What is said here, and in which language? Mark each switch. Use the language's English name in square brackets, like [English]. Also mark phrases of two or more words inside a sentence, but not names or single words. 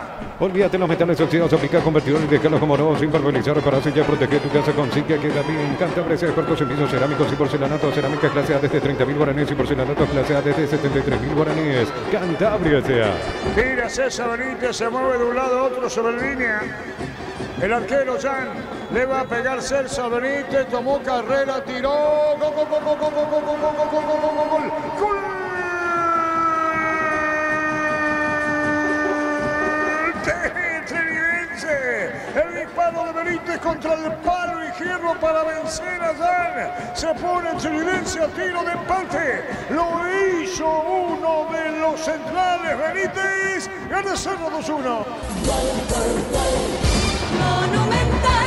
[Spanish] Olvídate los metales oxidados, aplica convertidores de Carlos como nuevo, sin pulverizar, reparar, sellar, proteger tu casa con Sinca, que también Cantabria, de cuartos en pisos cerámicos y porcelanato, cerámica clase A desde 30.000 guaraníes y porcelanato clase A desde 73.000 guaraníes. Cantabria sea. Tira César Benítez, se mueve de un lado a otro sobre línea. El arquero Jan le va a pegar César Benítez, tomó carrera, tiró. ¡Gol, gol, gol, gol, gol, gol, gol, gol, gol, gol, gol, gol, gol! ¡Gol! Trinidense. El disparo de Benítez contra el palo izquierdo para vencer a Jan. Se pone Trinidense a tiro de empate. Lo hizo uno de los centrales, Benítez. Gana Cerro 2-1. Monumental.